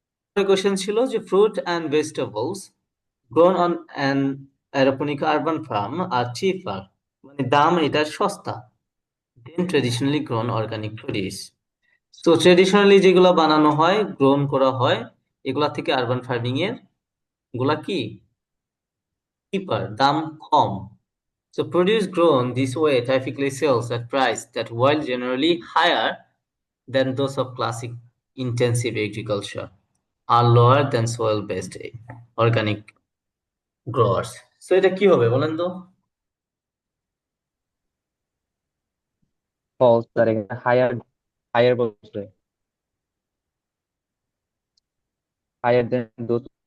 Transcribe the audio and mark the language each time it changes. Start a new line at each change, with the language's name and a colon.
Bangla: পরের কোশ্চেন ছিল যে
English: fruit and vegetables grown on an aeroponic urban farm are cheaper,
Bangla: মানে দাম এটা সস্তা,
English: than traditionally grown organic produce.
Bangla: তো ট্রেডিশনালি যেগুলো বানানো হয়, গ্রোন করা হয়, এগুলা থেকে আরবান ফার্মিং এর গুলা কি চিপার, দাম কম।
English: So produce grown this way typically sells at price that while generally higher than those of classic intensive agriculture are lower than soil based organic growers.
Bangla: So এটা কি হবে বলেন তো? ফলস, স্যার এখানে হায়ার হায়ার বলছে,
English: higher than those